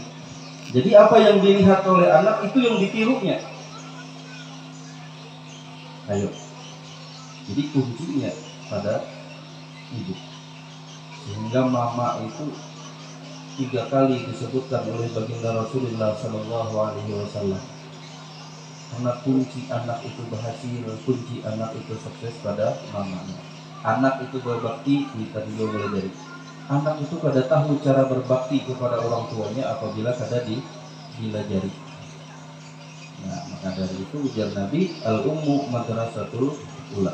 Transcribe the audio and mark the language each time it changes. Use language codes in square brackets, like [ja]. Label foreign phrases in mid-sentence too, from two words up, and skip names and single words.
[id] Jadi apa yang dilihat oleh anak itu yang ditirunya. Ayo. Jadi kuncinya pada ibu. Sehingga mama itu 3 kali disebutkan oleh baginda Rasulullah [ar] Sallallahu Alaihi Wasallam. [id] Karena kunci anak itu berhasil, kunci anak itu sukses pada mamanya. Anak itu berbakti, kita juga boleh dari. anak itu kada tahu cara berbakti kepada orang tuanya apabila kada dilajari. Nah, maka dari itu ujar Nabi, [ar] al-ummu madrasatul ula.